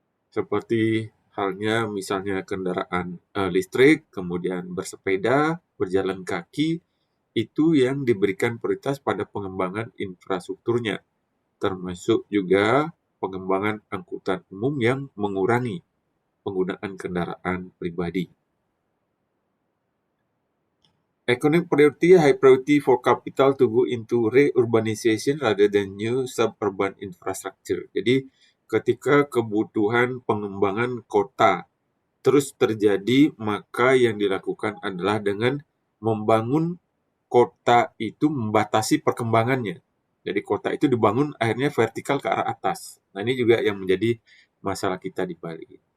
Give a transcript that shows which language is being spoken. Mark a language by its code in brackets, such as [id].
[id] Seperti halnya misalnya kendaraan listrik, kemudian bersepeda, berjalan kaki, itu yang diberikan prioritas pada pengembangan infrastrukturnya, termasuk juga pengembangan angkutan umum yang mengurangi penggunaan kendaraan pribadi. [en] Economic priority, high priority for capital to go into re-urbanization rather than new suburban infrastructure. Jadi [id] ketika kebutuhan pengembangan kota terus terjadi, maka yang dilakukan adalah dengan membangun kota itu membatasi perkembangannya. Jadi kota itu dibangun akhirnya vertikal ke arah atas. Nah, ini juga yang menjadi masalah kita di Bali.